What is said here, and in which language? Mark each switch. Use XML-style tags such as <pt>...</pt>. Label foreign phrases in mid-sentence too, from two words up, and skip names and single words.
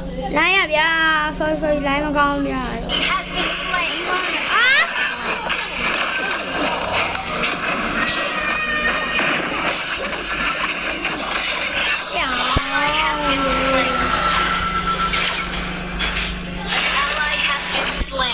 <my>လိုင်းရဗျာ sorry လိုင်းမကောင်းဗျာ</my> <en>has been slain. အာညာ Ally has been slain. An ally has been slain.</en>